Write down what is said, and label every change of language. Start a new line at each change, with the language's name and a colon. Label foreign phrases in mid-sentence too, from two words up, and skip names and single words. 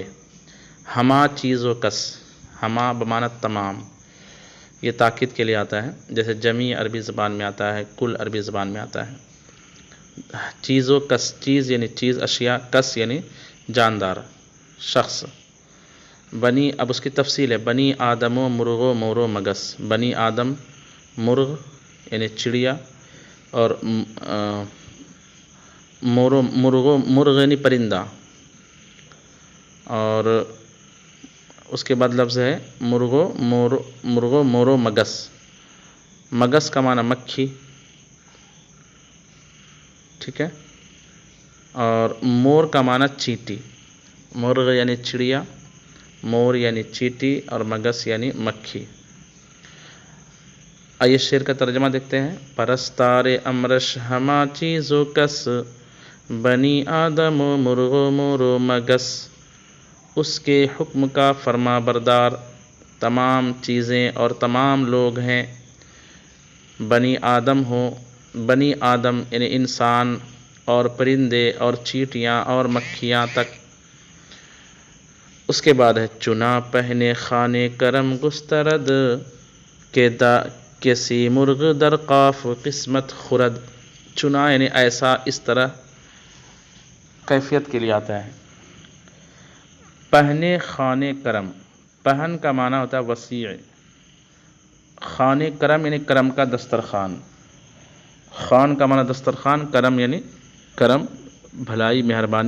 Persian: ہما چیز و کس، ہما بمانت تمام،
Urdu: یہ تاکید کے لیے آتا ہے، جیسے جمیع عربی زبان میں آتا ہے، کل عربی زبان میں آتا ہے۔
Persian: چیز و کس،
Urdu: چیز یعنی چیز، اشیاء، کس یعنی جاندار شخص۔ بنی، اب اس کی تفصیل ہے،
Persian: بنی آدم و مرغ و مور و مگس۔
Urdu: بنی آدم مرغ یعنی چڑیا، اور مرغ یعنی پرندہ، اور اس کے بعد لفظ ہے
Persian: مرغ و مور و مگس۔
Urdu: مگس کا معنی مکھی، ٹھیک ہے، اور مور کا معنی چیٹی۔ مرغ یعنی چڑیا، مور یعنی چیٹی، اور مگس یعنی مکھی۔ آئیے شعر کا ترجمہ دیکھتے ہیں۔
Persian: پرستار امرش ہما چیز و کس، بنی آدم و مرغ و مور و مگس۔
Urdu: اس کے حکم کا فرما بردار تمام چیزیں اور تمام لوگ ہیں۔ بنی آدم ہو، بنی آدم یعنی انسان، اور پرندے اور چیٹیاں اور مکھیاں تک۔ اس کے بعد ہے
Persian: چنا پہنے خانے کرم گسترد، کسی مرغ در قاف قسمت خورد۔
Urdu: چنا یعنی ایسا، اس طرح، کیفیت کے لیے آتا ہے۔
Persian: پہنے خانے کرم،
Urdu: پہن کا معنی ہوتا ہے وسیع،
Persian: خانے کرم
Urdu: یعنی کرم کا دسترخوان۔ خان کا معنی دسترخوان، کرم یعنی کرم، بھلائی، مہربانی۔